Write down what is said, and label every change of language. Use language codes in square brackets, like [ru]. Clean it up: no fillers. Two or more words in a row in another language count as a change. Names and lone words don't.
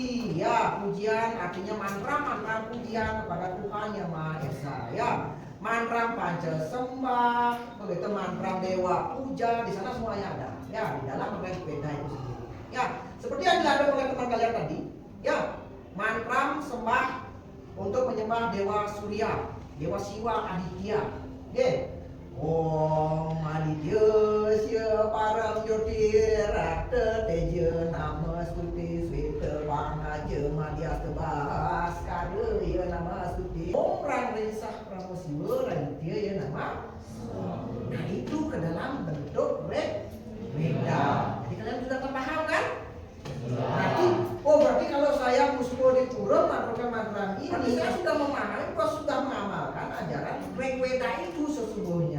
[id] Ya, pujian artinya mantra pujian kepada Tuhan Yang Maha Esa. Ya, mantra panca sembah, begitu mantra dewa puja, di sana semuanya ada. Ya, di dalam Weda itu sendiri. Ya, seperti yang dilakukan oleh teman kalian tadi. Ya, mantra sembah untuk menyembah dewa Surya, dewa Siwa Aditya. Oke. [sa] ॐ आदित्य स्य परम् ज्योतिरक्त तेज नमोऽस्तु ते श्वेत पङ्कज मध्यस्थ भास्कराय नमोऽस्तु ते ॐ ह्रां ह्रीं सः परम शिव रविदित्याय नमः. [id] Nah, itu ke dalam bentuk Weda. Jadi kalian sudah terpaham kan? Berarti kalau saya Muspo di Pura mantra ini saya sudah memahami, sudah mengamalkan ajaran Weda itu sesungguhnya.